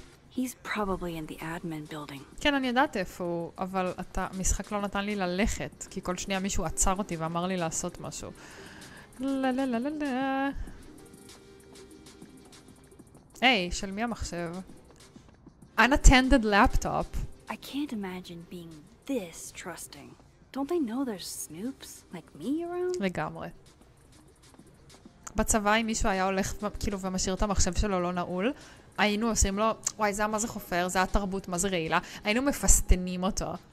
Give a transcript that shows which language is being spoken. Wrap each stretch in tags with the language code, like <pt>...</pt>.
<en>He's probably in the admin building.</en> <he>כן, אני יודעת איפה הוא, אבל המשחק לא נתן לי ללכת, כי כל שנייה מישהו עצר אותי ואמר לי לעשות משהו. לא, לא, לא, לא, לא. היי, של מי המחשב?</he> <en>Unattended laptop. I can't imagine being this trusting. Don't they know there's snoops like me around?</en> <he>לגמרי. בצבא, אם מישהו היה הולך כאילו ומשאיר את המחשב שלו לא נעול, היינו עושים לו, וואי, זה מה זה חופר, זה התרבות, מה זה רעילה, היינו מפסטנים אותו.</he>